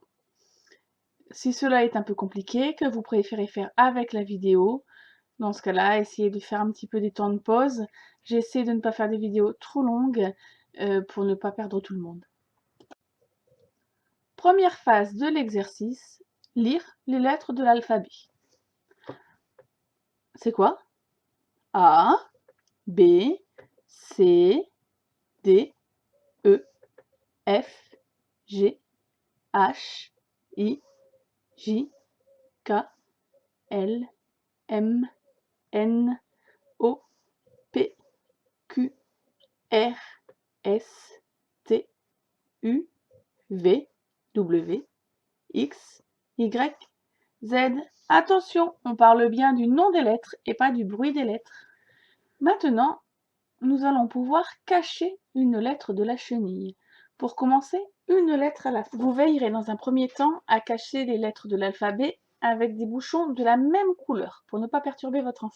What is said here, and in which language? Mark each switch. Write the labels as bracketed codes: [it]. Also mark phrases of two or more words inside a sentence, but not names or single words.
[fr] Si cela est un peu compliqué, que vous préférez faire avec la vidéo, dans ce cas-là, essayez de faire un petit peu des temps de pause. J'essaie de ne pas faire des vidéos trop longues pour ne pas perdre tout le monde. Première phase de l'exercice, lire les lettres de l'alphabet. C'est quoi? A, B, C, D, E, F, G, H, I, J, K, L, M, N, O, P, Q, R, S, T, U, V, W, X, Y, Z. Attention, on parle bien du nom des lettres et pas du bruit des lettres. Maintenant, nous allons pouvoir cacher une lettre de la chenille. Pour commencer, une lettre à la fois. Vous veillerez dans un premier temps à cacher les lettres de l'alphabet avec des bouchons de la même couleur pour ne pas perturber votre enfant.